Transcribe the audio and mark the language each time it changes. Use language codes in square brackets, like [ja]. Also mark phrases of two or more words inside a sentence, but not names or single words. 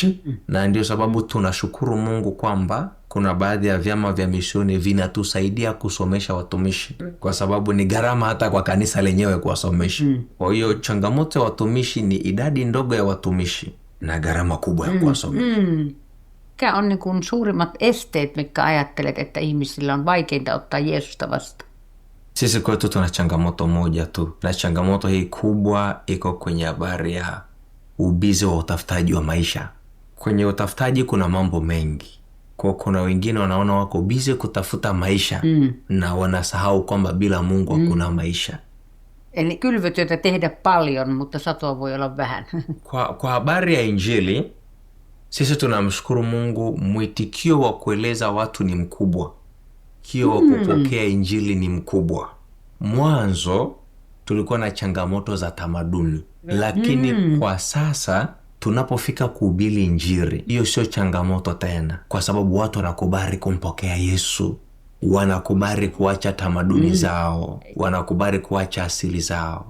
[sw] Na ndio sababu tunashukuru Mungu kwamba kuna baadhi ya vyama vya mishoni vinatusaidia kusomesha watumishi, kwa sababu ni gharama hata kwa kanisa lenyewe kuwasomesha. Kwa hiyo changamoto ya watumishi ni idadi ndogo ya watumishi na gharama kubwa ya kuwasomesha. [fi] Mikä on niin kuin suurimmat esteet, mitkä ajattelet, että ihmisillä on vaikeinta ottaa Jeesusta vastaan? [sw] Sisi kwetu tuna changamoto moja tu, na changamoto hii kubwa iko kwenye habari ya ubizi wa utafutaji wa maisha. Kwenye utafutaji kuna mambo mengi. Kwa kuna wengine wanaona wako bizi kutafuta maisha na wanasahau kwamba bila Mungu hakuna maisha. [fi] Eli kylvötyötä tehdä paljon, mutta satoa voi olla vähän. [sw] Kwa habari ya Injili, sisi tunamshukuru Mungu, mwitikio wa kueleza watu ni mkubwa. Kio wa kupokea Injili ni mkubwa. Mwanzo tulikuwa na changamoto za tamaduni, lakini kwa sasa tunapofika kuhubiri Injili, hiyo sio changamoto tena, kwa sababu watu wanakubali kumpokea Yesu, wanakubali kuacha tamaduni zao, wanakubali kuacha asili zao.